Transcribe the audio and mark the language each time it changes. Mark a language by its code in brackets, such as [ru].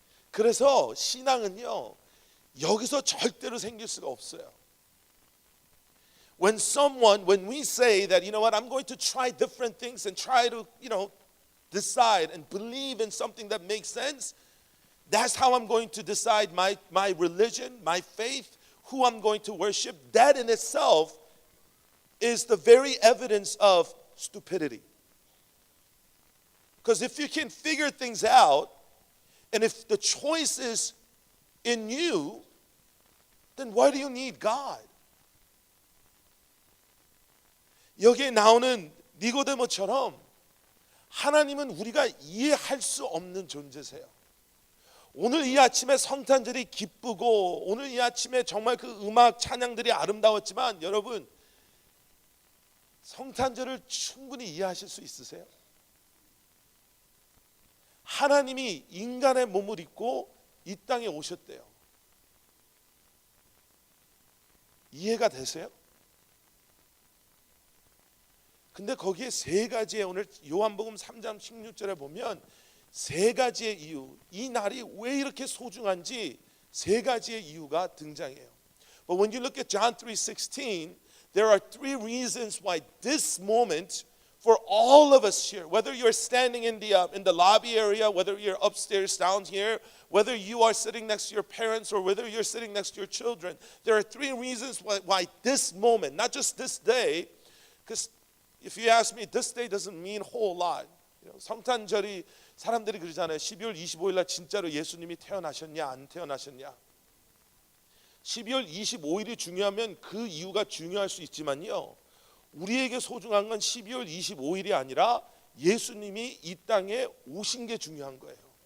[ko] 그래서 신앙은요, 여기서 절대로 생길 수가 없어요. [en] When we say that, you know what, I'm going to try different things and try to, decide and believe in something that makes sense, that's how I'm going to decide my religion, my faith, who I'm going to worship. That in itself is the very evidence of stupidity. Because if you can figure things out, and if the choice is in you, then why do you need God? [ko] 여기에 나오는 니고데모처럼 하나님은 우리가 이해할 수 없는 존재세요. 오늘 이 아침에 성탄절이 기쁘고 오늘 이 아침에 정말 그 음악 찬양들이 아름다웠지만 여러분 성탄절을 충분히 이해하실 수 있으세요? 하나님이 인간의 몸을 입고 이 땅에 오셨대요. 이해가 되세요? 근데 거기에 세 가지의, 오늘 요한복음 3장 16절에 보면 세 가지의 이유, 이 날이 왜 이렇게 소중한지 세 가지의 이유가 등장해요. [en] But when you look at John 3:16, there are three reasons why this moment for all of us here, whether you're standing in the lobby area, whether you're upstairs down here, whether you are sitting next to your parents or whether you're sitting next to your children, there are three reasons why this moment, not just this day, because if you ask me, this day doesn't mean a whole lot. [ko] 성탄절이 사람들이 그러잖아요. 12월 25일 날 진짜로 예수님이 태어나셨냐 안 태어나셨냐. 12월 25일이 중요하면 그 이유가 중요할 수 있지만요, 우리에게 소중한 건 12월 25일이 아니라 예수님이 이 땅에 오신 게 중요한 거예요.